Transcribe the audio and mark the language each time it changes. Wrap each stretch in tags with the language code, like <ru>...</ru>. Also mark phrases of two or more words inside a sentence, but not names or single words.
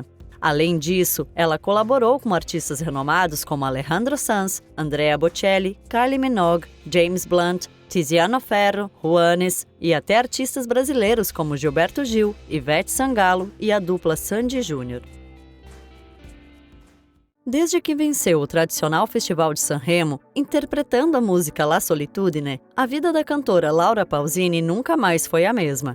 <pt>Além disso, ela colaborou com artistas renomados como Alejandro Sanz, Andrea Bocelli, Kylie Minogue, James Blunt, Tiziano Ferro, Juanes e até artistas brasileiros como Gilberto Gil, Ivete Sangalo e a dupla Sandy Júnior. Desde que venceu o tradicional Festival de Sanremo, interpretando a música La Solitudine, a vida da cantora Laura Pausini nunca mais foi a mesma.</pt>